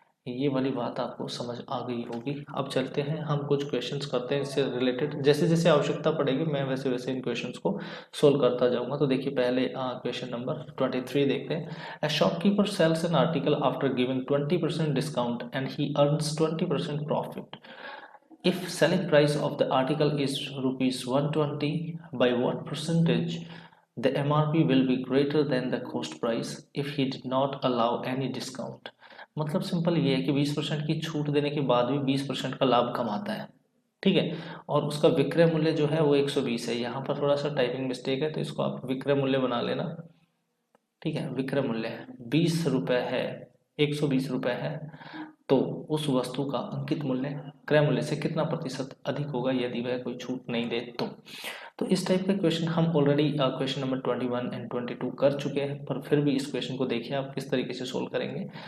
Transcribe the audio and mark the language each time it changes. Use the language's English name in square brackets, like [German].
[Hindi] ये वाली बात आपको समझ आ गई होगी। अब चलते हैं हम कुछ क्वेश्चंस करते हैं इससे रिलेटेड, जैसे जैसे आवश्यकता पड़ेगी मैं वैसे वैसे इन क्वेश्चंस को सोल्व करता जाऊंगा। तो देखिए पहले क्वेश्चन नंबर 23 देखते हैं। [English] A shopkeeper sells an article after giving 20% discount and he earns 20% profit. If selling price of the article is rupees 120, by what percentage the MRP will be greater than the cost price if he did not allow any discount? [Hindi] मतलब simple ये है कि 20% की छूट देने के बाद भी 20% का लाभ कमाता है, ठीक है, और उसका विक्रय मूल्य जो है वो 120 है। यहाँ पर थोड़ा सा टाइपिंग मिस्टेक है तो इसको आप विक्रय मूल्य बना लेना, ठीक है, विक्रय मूल्य 20 रुपये है, 120 रुपये है, तो उस वस्तु का अंकित मूल्य क्रय मूल्य से कितना प्रतिशत अधिक होगा यदि वह कोई छूट नहीं दे तो इस टाइप का क्वेश्चन हम ऑलरेडी क्वेश्चन नंबर 21 एंड 22 कर चुके हैं, पर फिर भी इस क्वेश्चन को देखिए आप किस तरीके से सोल्व करेंगे।